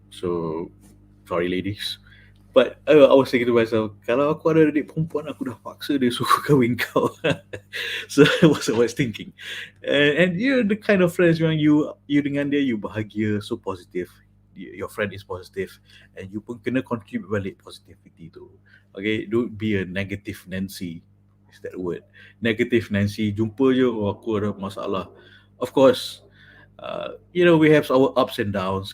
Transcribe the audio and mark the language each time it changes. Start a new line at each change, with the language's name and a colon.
English: So sorry, ladies. But I was thinking to myself,
Malay: kalau aku ada adik perempuan, aku dah paksa dia suruh kahwin kau.
English: So I was thinking. And you're the kind of friends
Malay: yang
English: you
Malay: dengan dia,
English: you
Malay: bahagia,
English: so positive. Your friend is positive, and you
Malay: pun kena
English: contribute
Malay: balik
English: positivity tu. Okay, don't be a negative Nancy. Is that word? Negative Nancy.
Malay: Jumpa je, aku ada masalah.
English: Of course, we have our ups and downs.